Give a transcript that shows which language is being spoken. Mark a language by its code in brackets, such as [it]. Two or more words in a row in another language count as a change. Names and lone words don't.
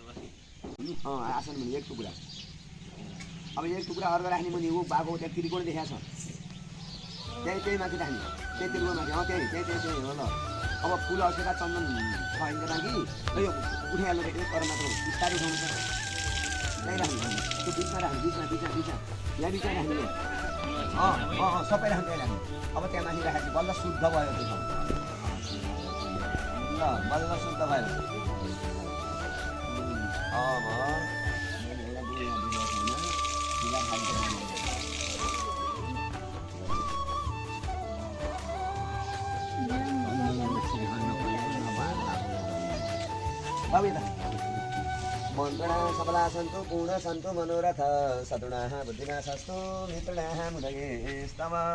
[ne] आसन भने एक टुक्रा अब एक टुक्रा अर्को राख्ने भने ऊ बाको त्यहाँ त्रिकोण देखाएको छ त्यही त्यही माथि राख्ने त्यही त्रिकोण माथि त्यही त्यही त्यही त्यही हो ल अब फुल अक्षता चन्दन छ होइन राखी यो उठाइहाल्नु रेट तर मात्र बिस्तारै उठाउनु पर्छ त्यही राख्नु त्यो बिचमा राख्नु बिचमा बिचमा बिचमा यहाँ बिचमा राख्ने सबै राख्नु त्यही राख्नु अब त्यहाँ माथि राखेपछि बल्ल शुद्ध भयो त्यो ल बल्ल शुद्ध भयो अब मन्त्रणा [sa] सबला सन्तु पूर्ण सन्तु मनोरथ सतुणाः बुद्धिनाशस्तु मित्रणाः मुदयेस्तव